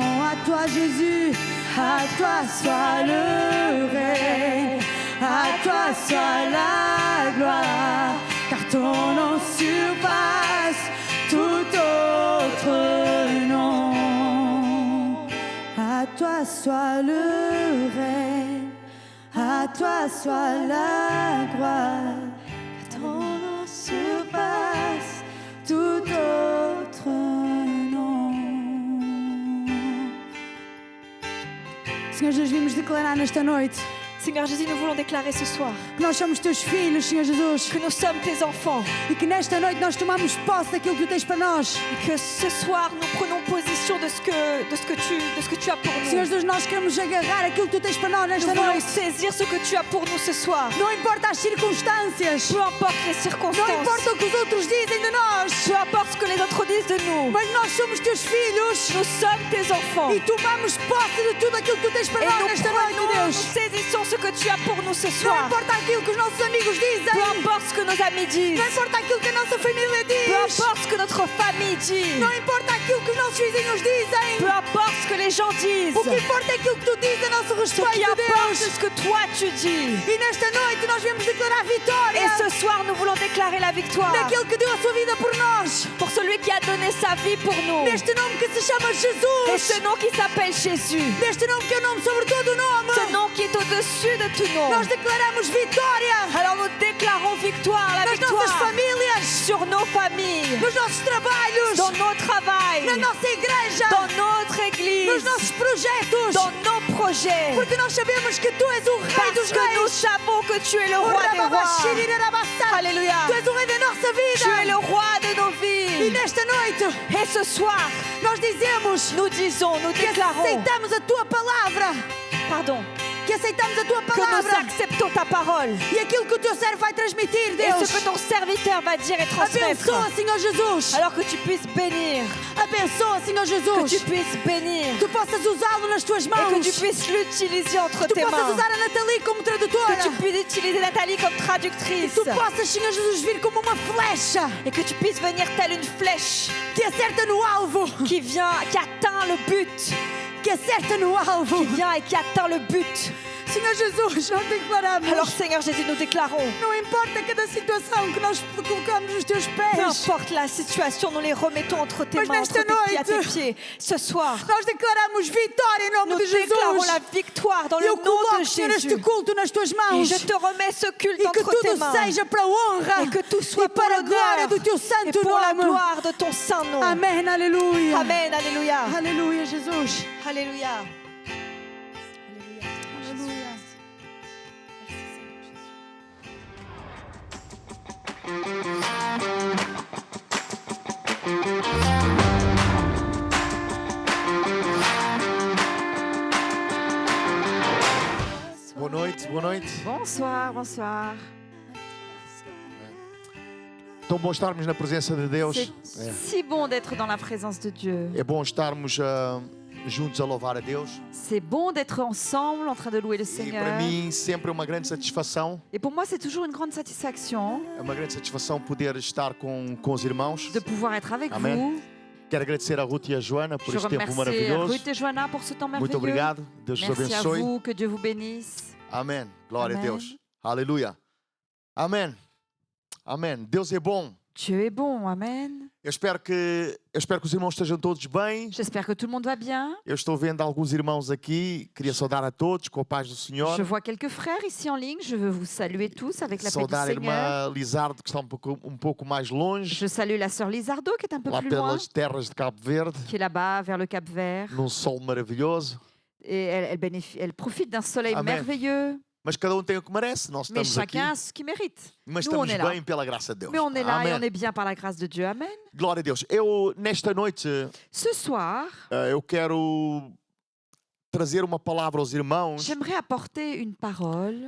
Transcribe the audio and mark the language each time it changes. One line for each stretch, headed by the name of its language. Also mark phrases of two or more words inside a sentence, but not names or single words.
French: À toi Jésus, à toi soit le règne, à toi soit la gloire, car ton nom surpasse tout autre nom. À toi soit le règne, à toi soit la gloire, car ton nom surpasse tout autre nom.
Portuguese: Senhor Jesus, vimos declarar nesta noite
French: Seigneur Jésus, nous voulons déclarer ce soir
Portuguese: que nós somos teus filhos, Senhor Jesus,
French: que nous sommes tes enfants
Portuguese: e que nesta noite nós tomamos posse daquilo que tu tens para nós.
French: et que ce soir nous prenons position de ce que tu as pour
Portuguese: Senhor
French: nous.
Portuguese: Jesus, nós queremos agarrar aquilo que tu tens para nós
French: Nous
Portuguese: nesta
French: voulons
Portuguese: noite.
French: saisir ce que tu as pour nous ce soir.
Portuguese: Não importa as circunstâncias,
French: Peu importe les
Portuguese: não
French: circonstances,
Portuguese: importa o que os outros dizem de nós,
French: peu importe ce que les autres disent de nous,
Portuguese: mas nós somos teus filhos
French: nous sommes tes enfants.
Portuguese: e tomamos posse de tudo aquilo que tu tens para
French: Et
Portuguese: nós
French: nous
Portuguese: nesta noite,
French: prenons,
Portuguese: Deus.
French: nous saisissons ce que tu as pour nous ce
Portuguese: Não
French: soir.
Portuguese: importa aquilo que os nossos amigos dizem,
French: Peu importe ce que nos amis disent,
Portuguese: não importa aquilo que a nossa família
French: peu
Portuguese: diz,
French: importe ce que notre famille dit,
Portuguese: não importa aquilo que os nossos vizinhos dizem.
French: peu importe ce que les gens disent,
Portuguese: O que importa é aquilo que tu dizes a nosso
French: ce qui
Portuguese: respeito,
French: importe
Portuguese: Deus.
French: c'est ce que toi tu dis.
Portuguese: E nesta noite nós viemos declarar
French: Et
Portuguese: vitória
French: ce soir nous voulons déclarer la victoire
Portuguese: daquele que deu a sua vida por nós.
French: pour celui qui a donné sa vie pour nous.
Portuguese: Neste nome que se chama
French: Et
Portuguese: Jesus.
French: ce nom qui s'appelle Jésus,
Portuguese: Neste nome que é o nome sobre todo o nome.
French: ce nom qui est au-dessus de tout nom.
Portuguese: Nós declaramos vitória
French: Alors nous déclarons victoire, la
Portuguese: nas nossas
French: victoire
Portuguese: famílias,
French: sur nos familles,
Portuguese: nos nossos trabalhos,
French: dans nos travails,
Portuguese: na nossa igreja,
French: dans notre
Portuguese: nos
French: église,
Portuguese: nossos projetos.
French: dans nos projets.
Portuguese: Porque nós sabemos que Tu és o Rei
French: Parce
Portuguese: dos
French: que nous
Portuguese: Reis.
French: savons que tu es le roi des rois. Alléluia.
Portuguese: Tu és o Rei da nossa
French: Tu es le
Portuguese: vida.
French: roi de nos
Portuguese: E
French: vies.
Portuguese: nesta noite,
French: Et ce soir,
Portuguese: nós dizemos
French: nous disons, nous
Portuguese: que
French: déclarons,
Portuguese: aceitamos a Tua palavra.
French: pardon,
Portuguese: Que aceitamos a Tua
French: que nous
Portuguese: palavra.
French: acceptons ta parole.
Portuguese: E aquilo que o Teu servo vai transmitir,
French: Et
Portuguese: Deus.
French: ce que ton serviteur va dire et transmettre.
Portuguese: Abençoa, Senhor Jesus.
French: Alors que tu puisses bénir,
Portuguese: Abençoa, Senhor
French: que
Portuguese: Jesus.
French: tu puisses bénir,
Portuguese: Tu possas usá-lo nas Tuas
French: et
Portuguese: mãos.
French: que tu puisses l'utiliser entre
Portuguese: Tu
French: tes
Portuguese: possas
French: mains.
Portuguese: usar a Nathalie como tradutora.
French: Que tu puisses utiliser Nathalie comme
Portuguese: E
French: traductrice.
Portuguese: tu possas, Senhor Jesus, vir como uma flecha
French: Et que tu puisses venir telle une flèche
Portuguese: que acerta no alvo.
French: qui atteint le but.
Portuguese: Que acerta no alvo.
French: Qui vient et qui atteint le but.
Portuguese: Senhor Jesus, nós declaramos.
French: Alors Seigneur Jésus, nous déclarons,
Portuguese: Não importa cada situação que nós colocamos nos Teus
French: peu
Portuguese: pés.
French: importe la situation, nous les remettons entre tes
Portuguese: Mas
French: mains,
Portuguese: nesta
French: entre tes pieds à tes
Portuguese: noite,
French: pieds. Ce soir,
Portuguese: Nós declaramos vitória em nome
French: nous
Portuguese: de
French: déclarons
Portuguese: Jesus.
French: la victoire dans
Portuguese: E
French: le
Portuguese: eu
French: nom de
Portuguese: coloco, Senhor,
French: Jésus.
Portuguese: este culto nas Tuas
French: Et
Portuguese: mãos.
French: je te remets ce culte
Portuguese: E que
French: entre tes
Portuguese: tudo
French: mains.
Portuguese: seja para a honra
French: Et que tout soit
Portuguese: e
French: pour
Portuguese: para a glória
French: l'honneur
Portuguese: do Teu
French: et
Portuguese: santo
French: pour la
Portuguese: nome.
French: gloire de ton saint nom.
Portuguese: Amém, aleluia.
French: Amen, alléluia.
Portuguese: Aleluia, Jesus.
French: Alléluia. Alléluia.
Portuguese: Aleluia. Boa noite, boa noite.
French: Bonsoir, bonsoir.
Portuguese: Tão bom estarmos na presença de Deus.
French: C'est si bon d'être dans la présence de Dieu.
Portuguese: É bom estarmos juntos a louvar a Deus.
French: C'est bon d'être ensemble en train de louer le
Portuguese: E para
French: Seigneur.
Portuguese: mim sempre é uma grande satisfação.
French: Et pour moi, c'est toujours une grande satisfaction
Portuguese: É uma grande satisfação poder estar com os irmãos.
French: de pouvoir être avec
Portuguese: Amen.
French: vous.
Portuguese: Quero agradecer a Ruth e a Joana por
French: Je
Portuguese: este tempo
French: remercie
Portuguese: maravilhoso.
French: Ruth et Joanna pour ce temps
Portuguese: Muito
French: merveilleux.
Portuguese: obrigado. Deus vos
French: Merci à
Portuguese: abençoe.
French: vous, que Dieu vous bénisse.
Portuguese: Amém. Glória a Amém. Deus. Aleluia. Amém. Amém. Deus é bom.
French: Dieu est bon,
Portuguese: Amen. Eu espero que os irmãos estejam todos bem.
French: J'espère que tout le monde va bien.
Portuguese: Eu estou vendo alguns irmãos aqui. Queria saudar a todos com a paz do Senhor.
French: Je vois quelques frères ici en ligne. Je veux vous saluer tous avec la paix du
Portuguese: Saudar a
French: Seigneur.
Portuguese: irmã Lizardo, que está um pouco mais longe,
French: Je salue la sœur Lizardo qui est un peu
Portuguese: lá
French: plus loin,
Portuguese: pelas terras de Cabo Verde,
French: qui est là-bas vers le Cap Vert.
Portuguese: num sol maravilhoso.
French: Et elle profite d'un soleil
Portuguese: Amen.
French: merveilleux.
Portuguese: Mas cada um tem o que merece. Nós
French: Mais
Portuguese: estamos aqui,
French: chacun a ce qu'il mérite.
Portuguese: mas
French: Nous, on
Portuguese: estamos
French: est là.
Portuguese: bem pela graça de Deus.
French: Mais on est là et on
Portuguese: Amém.
French: est bien par la grâce de Dieu.
Portuguese: Amen. Glória a Deus. Eu, nesta noite,
French: Ce soir,
Portuguese: eu quero trazer uma palavra aos irmãos.
French: j'aimerais apporter une parole.